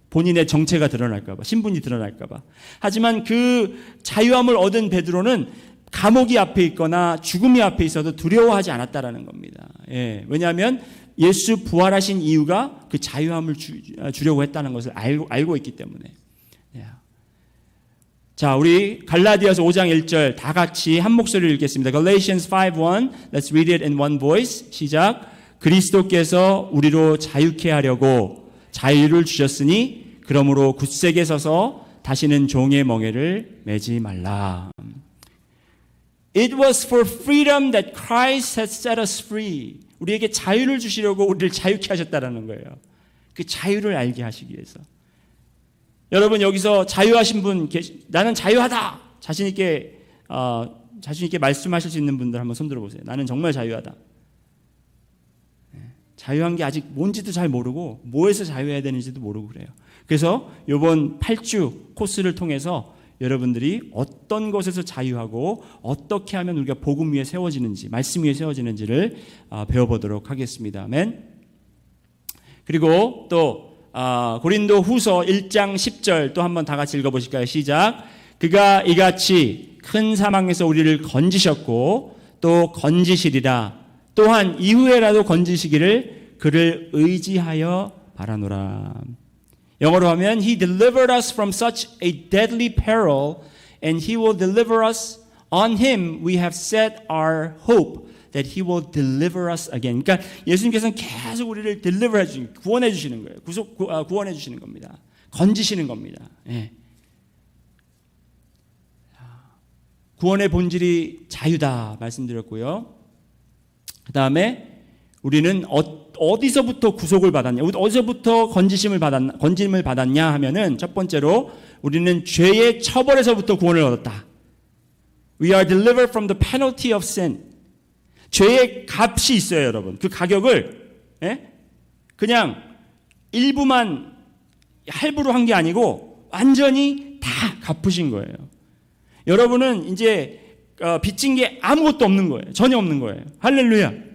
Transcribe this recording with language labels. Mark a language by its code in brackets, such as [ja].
[ko] 본인의 정체가 드러날까봐, 신분이 드러날까봐. 하지만 그 자유함을 얻은 베드로는 감옥이 앞에 있거나 죽음이 앞에 있어도 두려워하지 않았다라는 겁니다. 왜냐하면 예수 부활하신 이유가 그 자유함을 주려고 했다는 것을 알고 있기 때문에. 자, 우리 갈라디아서 5장 1절 다 같이 한 목소리를 읽겠습니다. [en] Galatians 5:1. Let's read it in one voice. [ko] 시작. 그리스도께서 우리로 자유케 하려고 자유를 주셨으니 그러므로 굳세게 서서 다시는 종의 멍에를 매지 말라. [en] It was for freedom that Christ has set us free. [ko] 우리에게 자유를 주시려고 우리를 자유케 하셨다라는 거예요. 그 자유를 알게 하시기 위해서. 여러분 여기서 자유하신 분 나는 자유하다. 자신 있게 말씀하실 수 있는 분들 한번 손 들어보세요. 나는 정말 자유하다. 자유한 게 아직 뭔지도 잘 모르고 뭐에서 자유해야 되는지도 모르고 그래요. 그래서 이번 8주 코스를 통해서 여러분들이 어떤 것에서 자유하고 어떻게 하면 우리가 복음 위에 세워지는지, 말씀 위에 세워지는지를 배워보도록 하겠습니다. 아멘. 그리고 또 고린도 후서 1장 10절 또 한번 다 같이 읽어보실까요? 시작. 그가 이같이 큰 사망에서 우리를 건지셨고 또 건지시리라. 또한 이후에라도 건지시기를 그를 의지하여 바라노라. 영어로 하면 [en] He delivered us from such a deadly peril and He will deliver us. On Him we have set our hope that He will deliver us again. [ko] 그러니까 예수님께서는 계속 우리를 deliver 해주시는, 구원해 주시는 거예요. 구원해 주시는 겁니다. 건지시는 겁니다. 예. 구원의 본질이 자유다 말씀드렸고요. 그 다음에 우리는 어디서부터 구속을 받았냐, 어디서부터 건짐을 받았냐 하면은 첫 번째로 우리는 죄의 처벌에서부터 구원을 얻었다. [en] We are delivered from the penalty of sin. [ko] 죄의 값이 있어요, 여러분. 그 가격을 그냥 일부만 할부로 한 게 아니고 완전히 다 갚으신 거예요. 여러분은 이제 빚진 게 아무것도 없는 거예요. 전혀 없는 거예요. 할렐루야.